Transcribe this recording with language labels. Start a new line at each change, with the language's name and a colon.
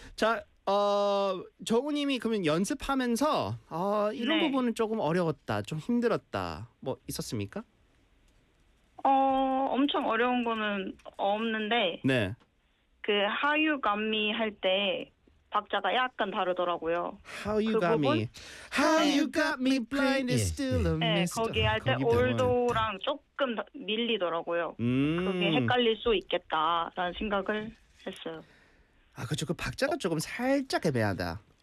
Korean: 자, 정우님이 그러면 연습하면서 이런 네. 부분은 조금 어려웠다, 좀 힘들었다 뭐 있었습니까? 엄청 어려운 거는 없는데 네. 그 How You Got Me 할 때 박자가 약간 다르더라고요.
English: How you
Korean: 그
English: got
Korean: 부분?
English: me. How
Korean: 네.
English: you got me blind is still a mystery.
Korean: 네, 거기 할 때 올도랑 조금 밀리더라고요. 그게 헷갈릴 수 있겠다라는 생각을 했어요. 아, 그렇죠. 그 박자가 조금 살짝 애매하다.